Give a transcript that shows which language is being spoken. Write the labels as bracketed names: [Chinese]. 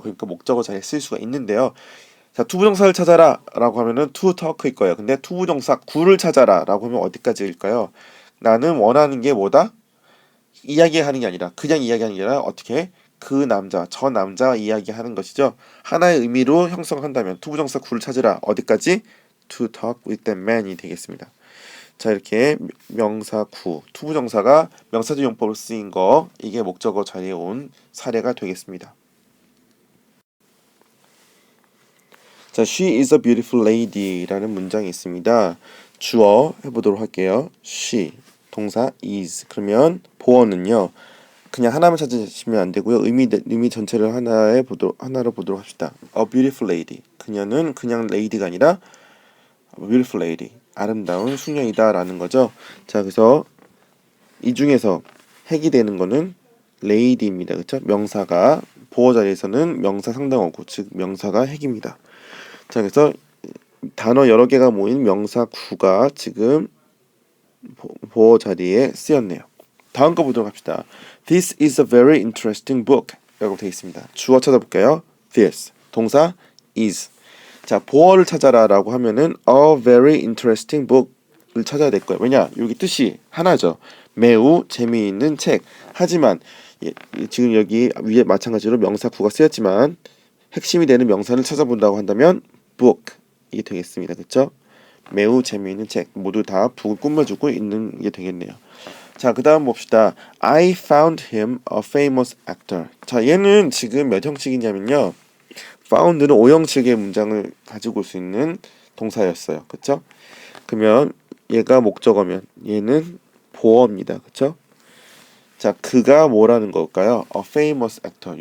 [Korean] 그러니까 목적어 자리에 쓸 수가 있는데요. 자, 투부정사를 찾아라 라고 하면은 to talk일 거예요. 근데 투부정사 구를 찾아라 라고 하면 어디까지일까요? 나는 원하는 게 뭐다? 이야기하는 게 아니라 그냥 이야기하는 게 아니라 어떻게 그 남자, 저 남자와 이야기하는 것이죠. 하나의 의미로 형성한다면 투부정사 구를 찾으라 어디까지? [English] to talk with that man이 되겠습니다. [Korean] 자, 이렇게 명사 구, 투부정사가 명사절 용법으로 쓰인 거 이게 목적어 자리에 온 사례가 되겠습니다. 자, [English] she is a beautiful lady [Korean] 라는 문장이 있습니다. 주어 해보도록 할게요. she 동사 is 그러면 보어는요. 그냥 하나만 찾으시면 안 되고요. 의미 전체를 하나로 보도록 합시다. [English] A beautiful lady. [Korean] 그녀는 그냥 lady가 아니라 [English] a beautiful lady. [Korean] 아름다운 숙녀이다라는 거죠. 자, 그래서 이 중에서 핵이 되는 거는 lady입니다. 그렇죠? 명사가 보어 자리에서는 명사 상당어구, 즉 명사가 핵입니다. 자, 그래서 단어 여러 개가 모인 명사 구가 지금 보어 자리에 쓰였네요. 다음 거 보도록 합시다. [English] This is a very interesting book [Korean] 라고 되어 있습니다. 주어 찾아볼까요? This 동사 is. 자, 보어를 찾아라 라고 하면은 [English] a very interesting book [Korean] 을 찾아야 될 거예요. 왜냐? 여기 뜻이 하나죠. 매우 재미있는 책. 하지만 지금 여기 위에 마찬가지로 명사 구가 쓰였지만 핵심이 되는 명사를 찾아본다고 한다면 book 이게 되겠습니다. 그렇죠? 매우 재미있는 책. 모두 다 북을 꾸며주고 있는 게 되겠네요. 자, 그 다음 봅시다. [English] I found him a famous actor. [Korean] 자, 얘는 지금 몇 형식이냐면요. found는 5형식의 문장을 가지고 올 수 있는 동사였어요. 그렇죠? 그러면 얘가 목적어면 얘는 보어입니다. 그렇죠? 자, 그가 뭐라는 걸까요? [English] A famous actor.